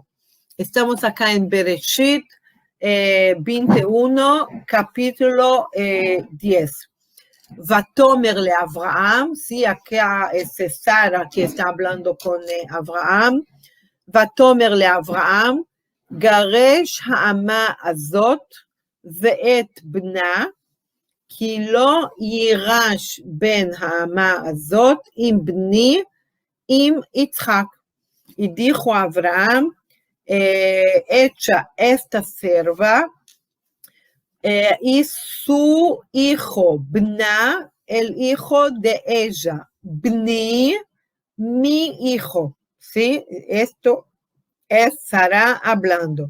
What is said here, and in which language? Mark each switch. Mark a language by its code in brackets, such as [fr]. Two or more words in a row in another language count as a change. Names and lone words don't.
[es] Estamos acá en Bereshit 21, capítulo 10. Vatomerle Abraham, sí, acá es Sara que está hablando con Abraham. [he] ותאמר לאברהם, גרש האמה הזאת ואת בנה, כי לא יירש בן האמה הזאת עם בני, עם יצחק. [es] Y dijo Abraham, echa esta serva y su hijo, Bna, el hijo de ella, Bni, mi hijo. ¿Sí? Esto es Sara hablando.